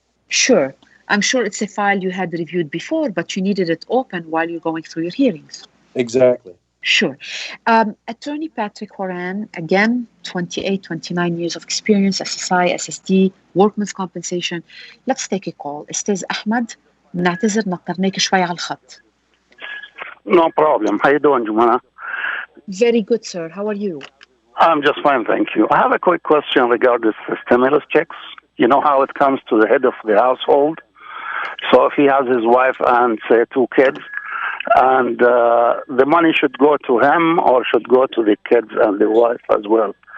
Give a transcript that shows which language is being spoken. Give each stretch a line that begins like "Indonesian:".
English: Sure. I'm sure it's a file you had reviewed before, but you needed it open while you're going through your hearings. Exactly. Sure. Attorney Patrick Horan, again, 29 years of experience, SSI, SSD, workman's compensation. Let's take a call.
Arabic: Estez Ahmed, بنعتذر نطرناك شوي على الخط.
English: No problem. How you doing, Joumana? Very good, sir. How are you? I'm just fine, thank you. I have a quick question regarding the stimulus checks. You know how it comes to the head of the household? So if he has his wife and, say, 2 kids, and the money should go to him or should go to the kids and the wife as well?